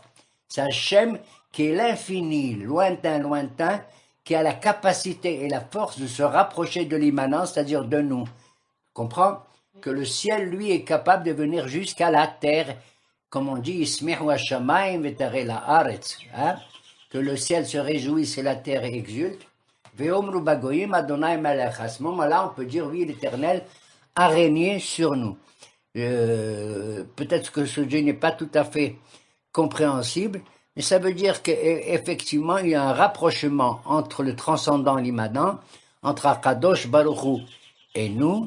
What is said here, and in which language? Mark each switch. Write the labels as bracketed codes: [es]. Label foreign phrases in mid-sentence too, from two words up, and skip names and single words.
[fr] C'est Hachem qui est l'infini, lointain, lointain, qui a la capacité et la force de se rapprocher de l'immanence, c'est-à-dire de nous. Comprends? Que le ciel, lui, est capable de venir jusqu'à la terre, comme on dit, [he] ישמחו השמים ותגל הארץ, [fr] hein? Que le ciel se réjouisse et la terre exulte. [he] ויאמרו בגוים ה' מלך. [fr] À ce moment-là, on peut dire, oui, l'Éternel a régné sur nous. Peut-être que ce Dieu n'est pas tout à fait compréhensible, mais ça veut dire qu'effectivement, il y a un rapprochement entre le transcendant et l'immanent, entre [he] הקדוש ברוך הוא [fr] et nous.